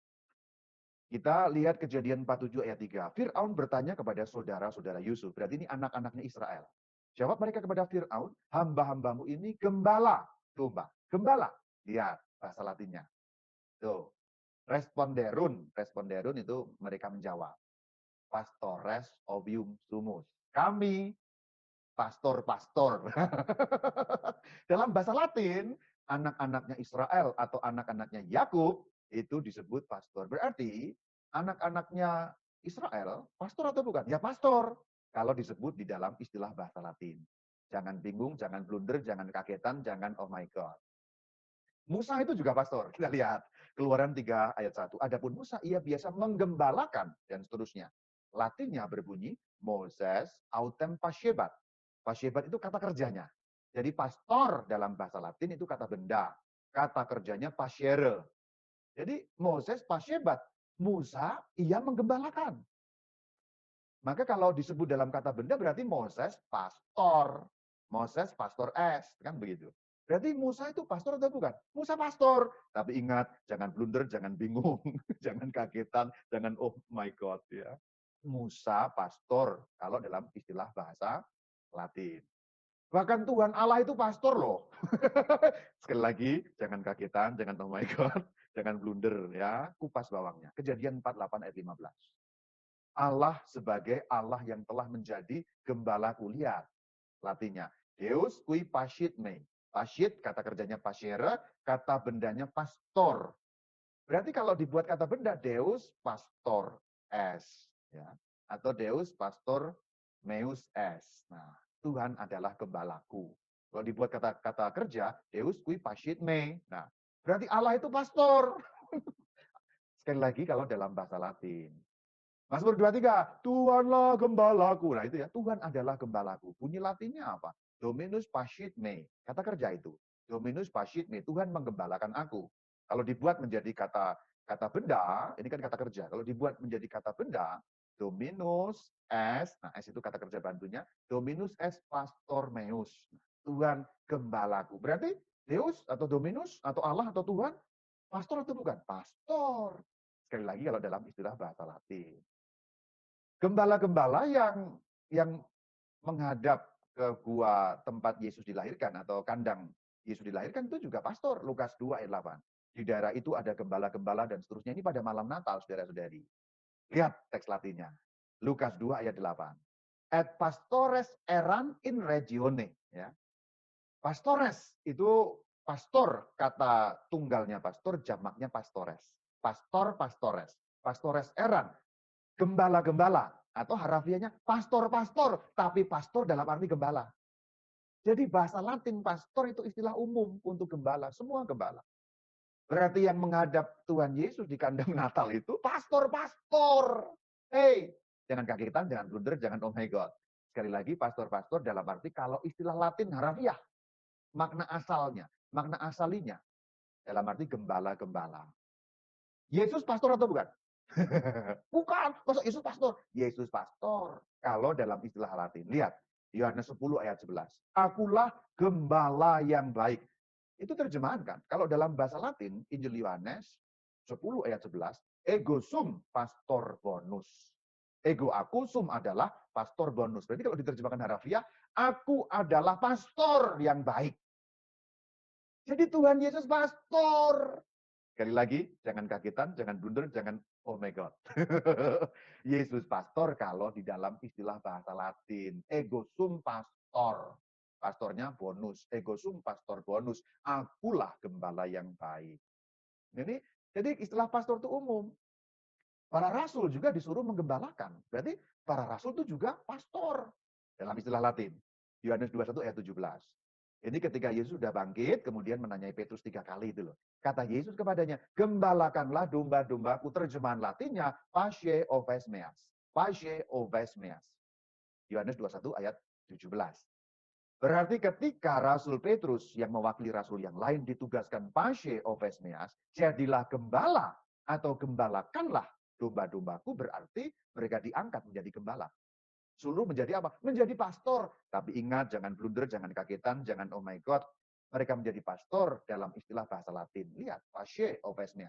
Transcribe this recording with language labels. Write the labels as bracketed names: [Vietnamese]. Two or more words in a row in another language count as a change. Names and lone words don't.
[Indonesian] Kita lihat Kejadian 47 ayat 3. Fir'aun bertanya kepada saudara-saudara Yusuf. Berarti ini anak-anaknya Israel. Jawab mereka kepada Fir'aun, hamba-hambamu ini gembala domba. Gembala. Lihat bahasa Latinnya. Tuh. Responderun. Responderun itu mereka menjawab. [Latin] Pastores ovium sumus. [Indonesian] Kami pastor-pastor. Dalam bahasa Latin, anak-anaknya Israel atau anak-anaknya Yakub itu disebut pastor. Berarti anak-anaknya Israel pastor atau bukan? Ya pastor. Kalau disebut di dalam istilah bahasa Latin. Jangan bingung, jangan blunder, jangan kagetan, jangan [English] oh my God. [Indonesian] Musa itu juga pastor. Kita lihat Keluaran 3 ayat 1. Adapun Musa ia biasa menggembalakan dan seterusnya. Latinnya berbunyi [Latin] Moses autem pascebat. [Indonesian] Pascebat itu kata kerjanya. Jadi pastor dalam bahasa Latin itu kata benda. Kata kerjanya pascere. Jadi [Latin] Moses pascebat. [Indonesian] Musa ia menggembalakan. Maka kalau disebut dalam kata benda berarti Moses pastor. [Latin] Moses pastor S, [Indonesian] kan begitu. Berarti Musa itu pastor atau bukan? Musa pastor. Tapi ingat, jangan blunder, jangan bingung, jangan kagetan, jangan [English] oh my God [Indonesian] ya. Musa pastor kalau dalam istilah bahasa Latin. Bahkan Tuhan Allah itu pastor loh. Sekali lagi, jangan kagetan, jangan [English] oh my God, [Indonesian] jangan blunder ya. Kupas bawangnya. Kejadian 48 ayat 15. Allah sebagai Allah yang telah menjadi gembala kuliah. Latinnya, [Latin] Deus qui pascit me. Paschid, [Indonesian] kata kerjanya pasere, kata bendanya pastor. Berarti kalau dibuat kata benda, [Latin] Deus pastor es. [Indonesian] Ya. Atau [Latin] Deus pastor meus es. [Indonesian] Nah, Tuhan adalah gembalaku. Kalau dibuat kata-kata kerja, [Latin] Deus qui paschit me. [Indonesian] Nah, berarti Allah itu pastor. Sekali lagi kalau dalam bahasa Latin. Mazmur 23, Tuhanlah gembalaku. Nah itu ya, Tuhan adalah gembalaku. Bunyi Latinnya apa? [Latin] Dominus paschit me. [Indonesian] Kata kerja itu. [Latin] Dominus paschit me. [Indonesian] Tuhan menggembalakan aku. Kalau dibuat menjadi kata kata benda, ini kan kata kerja. Kalau dibuat menjadi kata benda, [Latin] Dominus es, [Indonesian] nah es itu kata kerja bantunya, [Latin] Dominus es pastor meus. [Indonesian] Tuhan gembalaku. Berarti Deus atau Dominus atau Allah atau Tuhan, pastor atau bukan? Pastor. Sekali lagi kalau dalam istilah bahasa Latin. Gembala-gembala yang menghadap ke gua tempat Yesus dilahirkan atau kandang Yesus dilahirkan itu juga pastor. Lukas 2 ayat 8. Di daerah itu ada gembala-gembala dan seterusnya. Ini pada malam Natal, saudara-saudari. Lihat teks Latinnya. Lukas 2 ayat 8. [Latin] Et pastores eran in regione. [Indonesian] Ya. Pastores itu pastor, kata tunggalnya pastor, jamaknya pastores. Pastor, pastores. [Latin] Pastores eran, [Indonesian] gembala-gembala. Atau harafiahnya pastor-pastor, tapi pastor dalam arti gembala. Jadi bahasa Latin pastor itu istilah umum untuk gembala, semua gembala. Berarti yang menghadap Tuhan Yesus di kandang Natal itu pastor-pastor. Hey, jangan kagetan, jangan blunder, jangan [English] oh my God. [Indonesian] Sekali lagi pastor-pastor dalam arti kalau istilah Latin harafiah, makna asalnya, makna asalinya dalam arti gembala-gembala. Yesus pastor atau bukan? Bukan, masa Yesus pastor? Yesus pastor. Kalau dalam istilah Latin, lihat Yohanes 10 ayat 11. Akulah gembala yang baik. Itu terjemahan kan? Kalau dalam bahasa Latin, Injil Yohanes 10 ayat 11, [Latin] ego sum pastor bonus. [Indonesian] Ego aku sum adalah [Latin] pastor bonus. [Indonesian] Berarti kalau diterjemahkan harafiah, aku adalah pastor yang baik. Jadi Tuhan Yesus pastor. Sekali lagi, jangan kagetan, jangan blunder, jangan [English] oh my God. [Indonesian] Yesus pastor kalau di dalam istilah bahasa Latin. [Latin] Ego sum pastor. [Indonesian] Pastornya bonus. [Latin] Ego sum pastor bonus. [Indonesian] Akulah gembala yang baik. Jadi istilah pastor itu umum. Para rasul juga disuruh menggembalakan. Berarti para rasul itu juga pastor. Dalam istilah Latin. Yohanes 21 ayat 17. Ini ketika Yesus sudah bangkit, kemudian menanyai Petrus 3 kali itu loh. Kata Yesus kepadanya, gembalakanlah domba-dombaku. Terjemahan Latinnya, [Latin] pasce oves meas. Pasce oves meas. [Indonesian] Yohanes 21 ayat 17. Berarti ketika Rasul Petrus yang mewakili Rasul yang lain ditugaskan [Latin] pasce oves meas, [Indonesian] jadilah gembala atau gembalakanlah domba-dombaku, berarti mereka diangkat menjadi gembala. Suruh menjadi apa? Menjadi pastor. Tapi ingat, jangan blunder, jangan kagetan, jangan [English] oh my God. [Indonesian] Mereka menjadi pastor dalam istilah bahasa Latin. Lihat, [Latin] pasce oves meas.